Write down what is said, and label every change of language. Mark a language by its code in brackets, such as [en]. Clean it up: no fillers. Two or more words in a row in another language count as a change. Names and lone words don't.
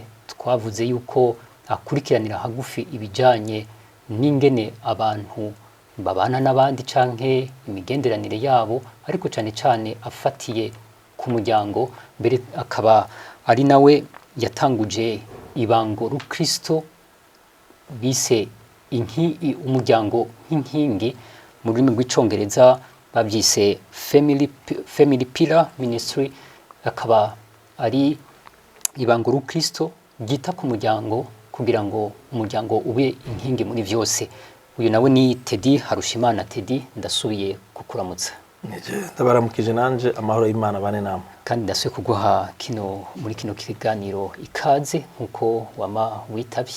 [rn] twavuze yuko akurikiranira hagufi ibijanye n'ingene abantu babana n'abandi canke imigenderanire yabo, ariko cyane cyane afatiye ku muryango, mbere akaba ari nawe yatanguje ibango rukristo bise umuryango nk'inkingi, mu rurimi rw'icongereza babyise family pillar ministry. Akaba ari ibango rukristo ryita ku muryango kugira ngo umuryango ube inkingi muri byose. Uyu nawe ni Teddy Harushimana. Teddy, ndasubiye kukuramutsa. Ndabaramukije nanje, amahoro y'Imana bane namwe. Kandi ndasubiye kuguha muri kino kiganiro ikaze nkuko wama witabye.